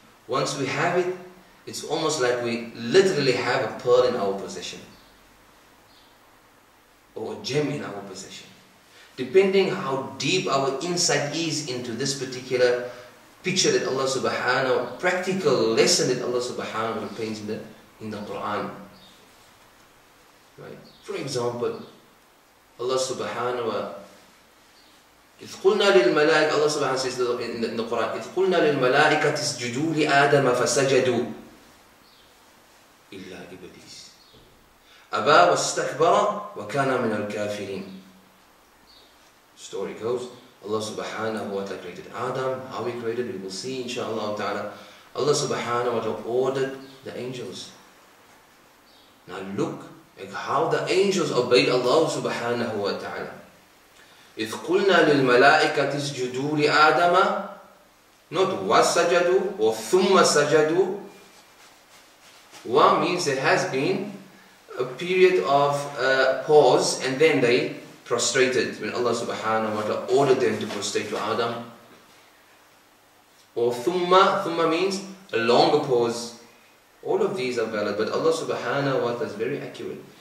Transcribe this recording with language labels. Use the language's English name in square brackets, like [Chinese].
[English] Once we have it, it's almost like we literally have a pearl in our possession, or a gem in our possession. Depending how deep our insight is into this particular picture that Allah subhanahu wa ta'ala, practical lesson that Allah subhanahu wa ta'ala paints in the Quran. Right? For example, [Arabic] Allah subhanahu wa ta'ala, إذ قلنا للملائكة, Allah subhanahu wa ta'ala [English] says in the Quran, [Arabic] إذ قلنا للملائكة اسجدوا لآدم فسجدوا إلا إبليس أبى واستكبر وكان من الكافرين. [English] Story goes, Allah subhanahu wa ta'ala created Adam. How he created, we will see inshaAllah ta'ala. Allah subhanahu wa ta'ala ordered the angels. Now look at how the angels obeyed Allah subhanahu wa ta'ala. [Arabic] إذ قلنا للملائكة اسجدوا لآدم, not وَسَجَدُوا or ثُمَّ سَجَدُوا. [English] Wa means there has been a period of pause, and then they prostrated when Allah subhanahu wa ta'ala ordered them to prostrate to Adam. Or thumma means a longer pause. All of these are valid, but Allah subhanahu wa ta'ala is very accurate.